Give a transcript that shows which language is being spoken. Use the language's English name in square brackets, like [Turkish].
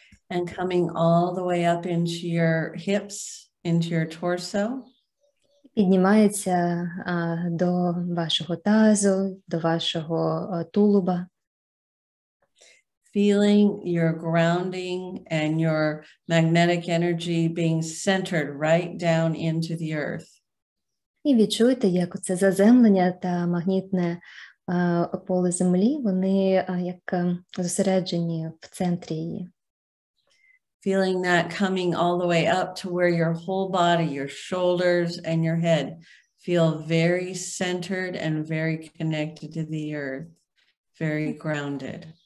[English] And coming all the way up into your hips, into your torso. [Ukrainian] Піднімається до вашого тазу, до вашого тулуба. [English] Feeling your grounding and your magnetic energy being centered right down into the earth. [Ukrainian] І відчуйте, як це заземлення та магнітне поле землі, вони як зосереджені в центрі її. [English] Feeling that coming all the way up to where your whole body, your shoulders and your head feel very centered and very connected to the earth, very grounded.